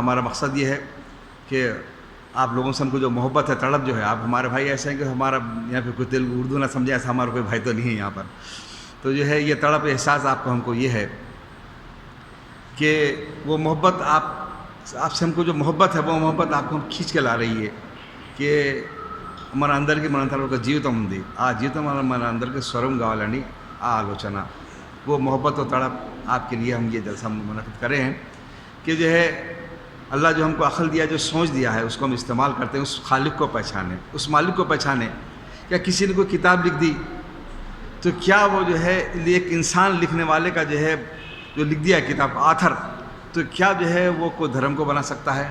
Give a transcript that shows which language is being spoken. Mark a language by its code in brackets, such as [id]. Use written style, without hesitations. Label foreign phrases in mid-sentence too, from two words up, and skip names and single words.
[ur] ہمارا مقصد یہ ہے کہ آپ لوگوں سے ہم کو جو محبت ہے, تڑپ جو ہے, آپ ہمارے بھائی ایسے ہیں کہ ہمارا یہاں پہ کوئی تیلگو اردو نہ سمجھے, ایسا ہمارا کوئی بھائی تو نہیں ہے یہاں پر. تو جو ہے یہ تڑپ احساس آپ کو ہم کو یہ ہے کہ وہ محبت آپ سے ہم کو جو محبت ہے, وہ محبت آپ کو ہم کھینچ کے لا رہی ہے کہ [te] మన అందరికీ మనంతరం ఒక జీవితం ఉంది. ఆ జీవితం మన అందరికీ స్వరం కావాలని ఆ ఆలోచన, [ur] وہ محبت و تڑپ آپ کے لیے ہم یہ جلسہ منعقد کرے ہیں کہ جو ہے اللہ جو ہم کو عقل دیا, جو سوچ دیا ہے, اس کو ہم استعمال کرتے ہیں, اس خالق کو پہچانیں, اس مالک کو پہچانیں. کیا کسی نے کوئی کتاب لکھ دی تو کیا وہ جو ہے ایک انسان لکھنے والے کا جو ہے جو لکھ دیا کتاب آتھر, تو کیا جو ہے وہ کوئی دھرم کو بنا سکتا ہے؟